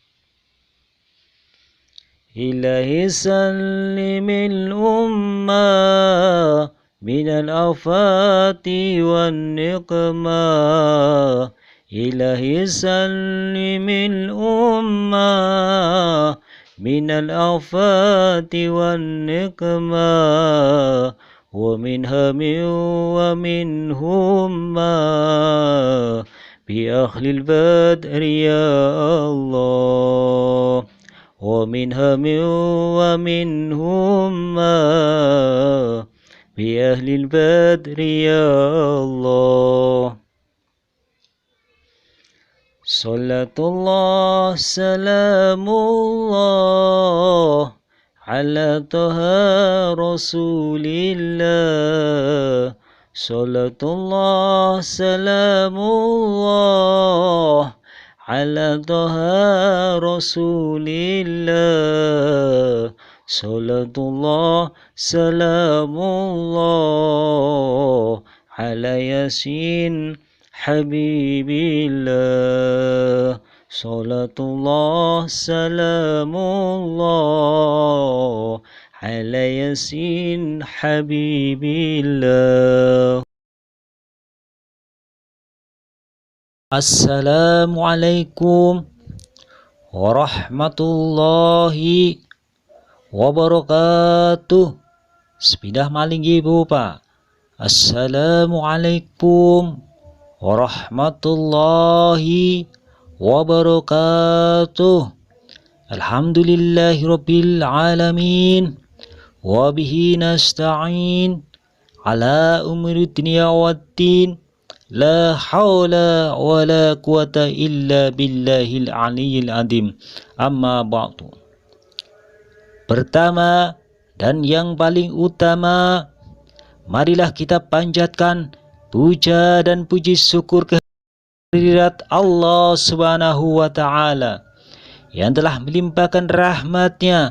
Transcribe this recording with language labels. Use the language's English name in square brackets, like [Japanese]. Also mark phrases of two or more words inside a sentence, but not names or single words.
[Arabic] إلهي سلم الأمة من الآفات والنقمة. إلهي سلم الأمة من الآفات والنقمة ومن هم ومن غمة بأهل البدر يا الله ومن هم ومن غمة بأهل البدر يا الله. صلاة الله سلام الله على طه رسول الله. صلاة الله سلام الله على طه رسول الله. صلاة الله سلام الله على يس حبيب الله. صلاة الله سلام الله على يس حبيب الله. السلام عليكم ورحمة الله وبركاته. Sepidah maling ibu pak. السلام عليكم ورحمة الله وبركاته. الحمد لله رب العالمين وبه نستعين على أمور الدنيا والدين. لا حول ولا قوة إلا بالله العلي العظيم. أما بعد. [Indonesian] Pertama dan yang paling utama, marilah kita panjatkan puja dan puji syukur kehadirat [Arabic] الله سبحانه وتعالى [Indonesian] yang telah melimpahkan rahmatnya